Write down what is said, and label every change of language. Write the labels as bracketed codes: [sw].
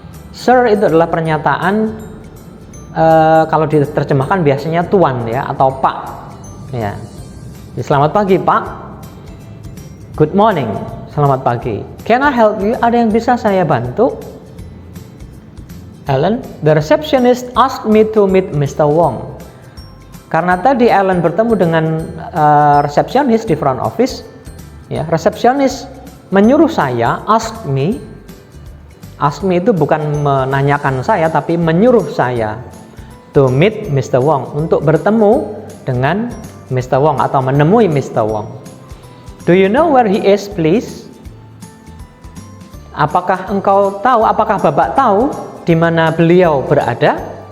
[id] Sir itu adalah pernyataan kalau diterjemahkan biasanya Tuan ya, atau Pak ya. Selamat pagi Pak. [en] Good morning. [id] Selamat pagi. [en] Can I help you? [id] Ada yang bisa saya bantu? [en] Ellen, the receptionist asked me to meet Mr. [id] Wong. Karena tadi Ellen bertemu dengan resepsionis di front office, ya, resepsionis menyuruh saya, [en] ask me [id] itu bukan menanyakan saya, tapi menyuruh saya [en] to meet Mr. [id] Wong, untuk bertemu dengan Mr. Wong atau menemui Mr. Wong. [en] Do you know where he is, please? [id] Apakah Bapak tahu di mana beliau berada?